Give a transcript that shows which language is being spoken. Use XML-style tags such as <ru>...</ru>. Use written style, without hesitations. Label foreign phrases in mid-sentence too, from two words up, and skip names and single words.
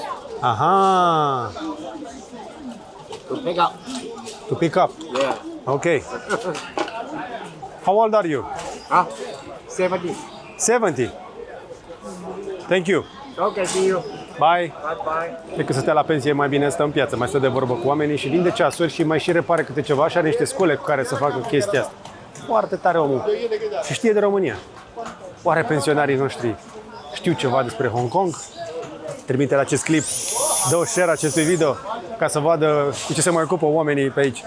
<en>Aha. to pick up. To pick up. Yeah. Okay. How old are you? 70. 70. Thank you. Okay, see you. Bye. Bye.</en> <ro>Decât să stea la pensie, mai bine stă în piață, mai stă de vorbă cu oamenii și vinde ceasuri și mai și repare câte ceva și are niște scule cu care să facă chestia asta. Foarte tare omul. Și știe de România. Oare pensionarii noștri știu ceva despre Hong Kong? Trimite la acest clip, dă share acestui video ca să vadă cu ce se mai ocupă oamenii pe aici.</ro>